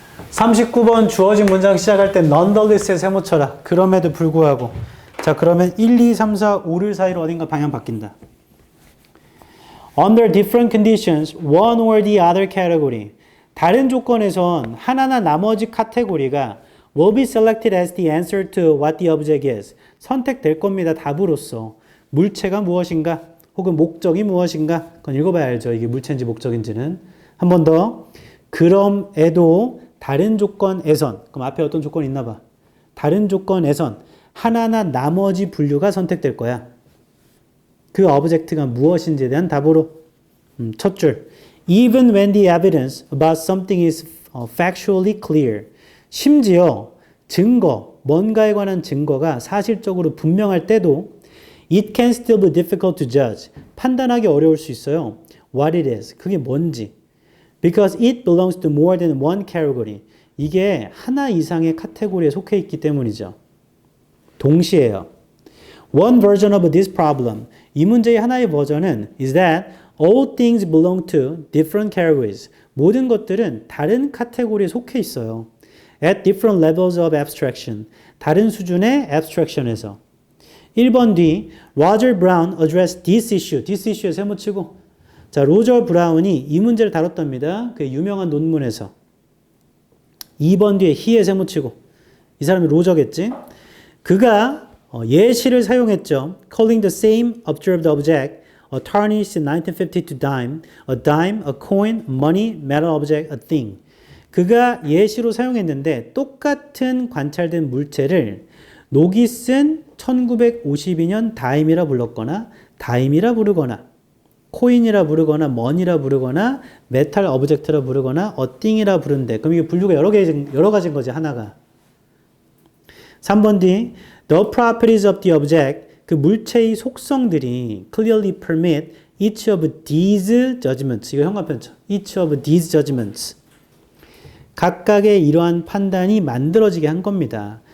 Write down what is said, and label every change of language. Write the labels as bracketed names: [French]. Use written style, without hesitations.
[Korean] 39번 주어진 문장 시작할 때 nonetheless에 세모 쳐라. 그럼에도 불구하고. 자, 그러면 1, 2, 3, 4, 5를 사이로 어딘가 방향 바뀐다. [English] Under different conditions, one or the other category. [Korean] 다른 조건에선 하나나 나머지 카테고리가 [English] will be selected as the answer to what the object is. [Korean] 선택될 겁니다. 답으로서. 물체가 무엇인가? 혹은 목적이 무엇인가? 그건 읽어봐야 알죠. 이게 물체인지 목적인지는. 한 번 더. 그럼에도 다른 조건에선, 그럼 앞에 어떤 조건이 있나 봐. 다른 조건에선 하나나 나머지 분류가 선택될 거야. 그 오브젝트가 무엇인지에 대한 답으로. 첫 줄. [English] Even when the evidence about something is factually clear. [Korean] 심지어 증거, 뭔가에 관한 증거가 사실적으로 분명할 때도 [English] it can still be difficult to judge. [Korean] 판단하기 어려울 수 있어요. [English] What it is. [Korean] 그게 뭔지. [English] Because it belongs to more than one category. [Korean] 이게 하나 이상의 카테고리에 속해 있기 때문이죠. 동시에요. [English] One version of this problem. [Korean] 이 문제의 하나의 버전은 [English] is that all things belong to different categories. [Korean] 모든 것들은 다른 카테고리에 속해 있어요. [English] At different levels of abstraction. [Korean] 다른 수준의 abstraction에서. [English] 1번 뒤 Roger Brown addressed this issue. [Korean] This issue에 세모치고 자, 로저 브라운이 이 문제를 다뤘답니다. 그 유명한 논문에서. 2번 뒤에 he에 세모치고 이 사람이 로저겠지. 그가 예시를 사용했죠. [English] Calling the same observed object a tarnished 1952 dime, a dime, a coin, money, metal object, a thing. [Korean] 그가 예시로 사용했는데 똑같은 관찰된 물체를 녹이 쓴 1952년 다임이라 불렀거나 다임이라 부르거나 코인이라 부르거나 머니라 부르거나 메탈 오브젝트라 부르거나 어띵이라 부른대. 그럼 이게 분류가 여러 가지인 거지 하나가. [English] 3번 뒤 The properties of the object [Korean] 그 물체의 속성들이 [English] clearly permit each of these judgments. [Korean] 이거 현관편죠. [English] Each of these judgments. [Korean] 각각의 이러한 판단이 만들어지게 한 겁니다.